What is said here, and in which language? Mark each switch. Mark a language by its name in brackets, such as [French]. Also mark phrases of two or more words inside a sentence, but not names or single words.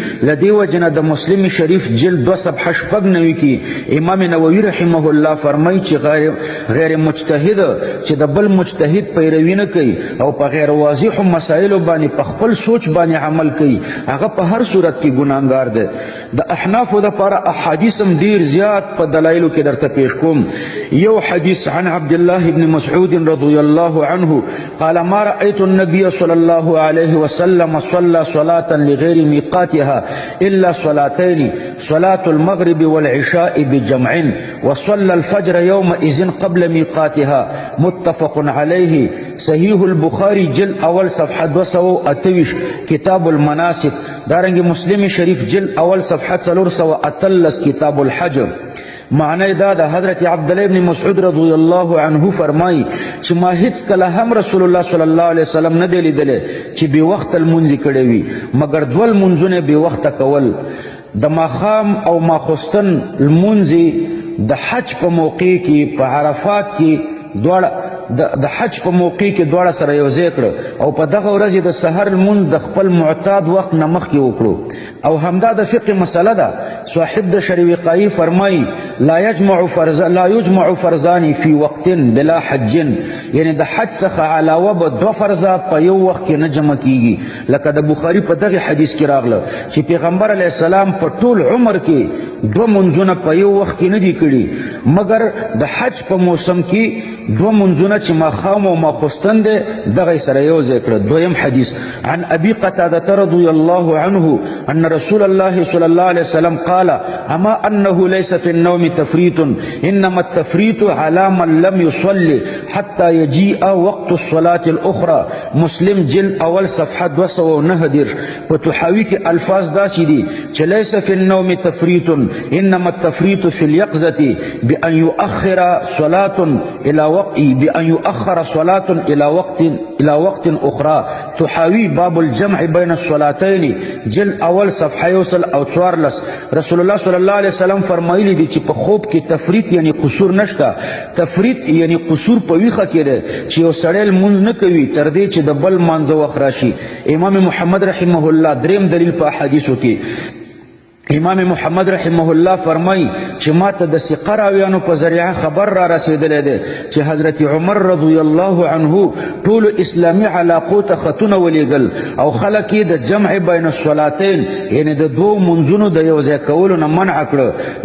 [Pashto] له دې وجه نه د مسلم شریف جلد 2 صفحه 96 کې امام نووي [Arabic] رحمه الله [Pashto] فرمایي چې غیر مجتهد چې د بل مجتهد پیروي نه کوي او په غیر واضح مسایلو باندې په خپل سوچ باندې عمل کوي، هغه په هر صورت کې ګناهګار ده. د احنافو دپاره احادیث هم ډیر زیات په دلایلو کې درته پیش کوم. یو حدیث [Arabic] عن عبد الله بن مسعود رضی الله عنه قال ما رأيت النبي صلى الله عليه وسلم صلى صلاة لغير ميقاتها إلا صلاتين، صلاة المغرب والعشاء بجمع، وصلى الفجر يومئذ قبل ميقاتها. متفق عليه. [Pashto] صحیح البخاری جلد اول صفحه 228 کتاب المناسک، دارنگی مسلم شریف جلد اول صفحه 413 کتاب الحج. معنی دا د حضرت عبدالله ابن مسعود [Arabic] رضی الله عنه [Pashto] فرمای چې ما هیڅ کله هم [Arabic] رسول الله صلی الله علیه وسلم [Pashto] نه دی لیدلی چې بې وخته لمونځ کړی وي مګر دوه لمونځونه بې وخته کول د ماښام او ماخوستن لمونځ د حج په موقع کې په عرفات کې دواړه د حج په موقع کې دواړه سره یوځای کړه او په دغه ورځ د سحر لمونځ د خپل معتاد وخت نه مخکې وکړو او همدا د فقه مسله ده صاحب د شریعقایی فرمای [Arabic] لا یجمع فرضان فی وقت بلا حج [Pashto] یعنی د حج څخه علاوه به دو فرضه په یو وخت کې نه جمع کیږي لکه د بخاری په دغه حدیث کې راغله چې پیغمبر [Arabic] علیه السلام [Pashto] په ټول عمر کې دو منځونه په یو وخت کې نه دي کړي مګر د حج په موسم کې دو منځونه چې ماښام او ماخوستن دی دغه سره یو ځای کړه. دویم حدیث [Arabic] عن ابي قتاده رضی الله عنه ان رسول الله صلی الله علیه وسلم قال اما انه ليس في النوم تفريط انما التفريط على من لم يصلي حتى يجيء وقت الصلاه الاخرى. [Pashto] مسلم جلد اول صفحه 209 په تحاوی کې الفاظ داسې دي چې [Arabic] ليس في النوم تفريط انما التفريط في اليقظه بان يؤخر صلاه الى وقت اخرى. [Pashto] تحاوی باب الجمع بين الصلاتين جلد اول صفحه یوسل او 14. [Arabic] رسول الله صلی الله علیه وسلم [Pashto] فرمایلی دي چې په خوب کې تفریط یعنی قصور نشته. تفریط یعنی قصور په ویخه کې ده چې یو سړی لمونځ نه کوي تر دې چې د بل مانځه وخت راشي. امام محمد [Arabic] رحمه الله [Pashto] دریم دلیل په حدیثو کې امام محمد [Arabic] رحمه الله [Pashto] فرمای چې ماته د ثقه راویانو په ذریعه خبر را رسیدلی دی چې حضرت عمر [Arabic] رضی الله عنه [Pashto] ټول اسلامي علاقو ته خطونه ولیږل او خلک یې د [Arabic] جمع بین الصلاتین [Pashto] یعنی د دوو منځونو د یو ځای کولو نه منع کړه.